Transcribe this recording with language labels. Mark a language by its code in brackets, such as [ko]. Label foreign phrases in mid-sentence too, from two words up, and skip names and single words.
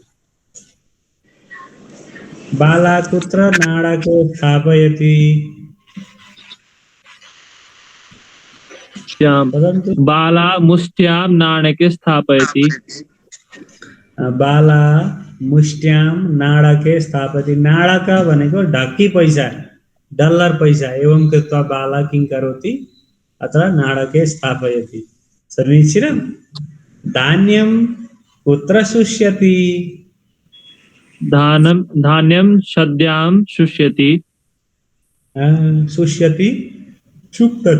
[sa] बाला कुत्र नाणके स्थापयति? वदन्तु। बाला मुष्ट्यां नाणके स्थापयति। बाला मुष्ट्यां नाणके स्थापयति। [ne] नाणक भनेको ढक्की पैसा, डल्लर पैसा। [sa] एवं कृत्वा बाला किं करोति? अत्र नाणके स्थापयति। समीचीनं। धान्यं कुत्र शुष्यति? धान्यं सद्यां शुष्यति। [ne] शुष्यति शुक्तछ।